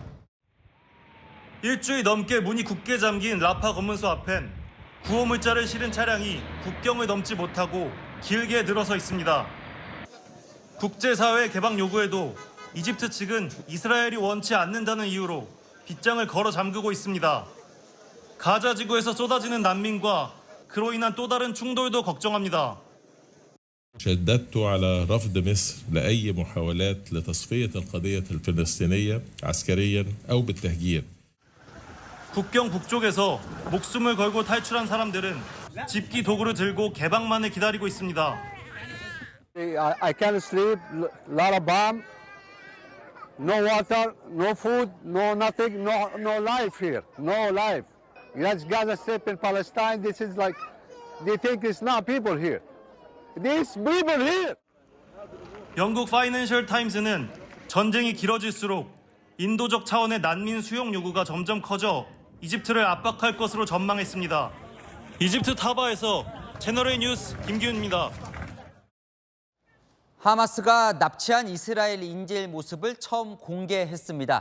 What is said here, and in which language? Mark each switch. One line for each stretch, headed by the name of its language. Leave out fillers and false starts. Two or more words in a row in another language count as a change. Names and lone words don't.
Korean: 일주일 넘게 문이 굳게 잠긴 라파 검문소 앞엔 구호물자를 실은 차량이 국경을 넘지 못하고 길게 늘어서 있습니다. 국제사회 개방 요구에도 이집트 측은 이스라엘이 원치 않는다는 이유로 빗장을 걸어 잠그고 있습니다. 가자 지구에서 쏟아지는 난민과 그로 인한 또 다른 충돌도 걱정합니다.
Arabic: شددت على رفض مصر لأي محاولات لتصفية القضية الفلسطينية عسكريا أو بالتهجير.
Korean: 국경 북쪽에서 목숨을 걸고 탈출한 사람들은 집기 도구를 들고 개방만을 기다리고 있습니다.
English: I can't sleep, lot of bomb, no water, no food, no nothing, no life here, no life. That's Gaza Strip in Palestine. This is like, they think it's not people here. These people here.
Korean: 영국 파이낸셜 타임스는 전쟁이 길어질수록 인도적 차원의 난민 수용 요구가 점점 커져 이집트를 압박할 것으로 전망했습니다. 이집트 타바에서 채널A 뉴스 김기훈입니다. 하마스가 납치한 이스라엘 인질 모습을 처음 공개했습니다.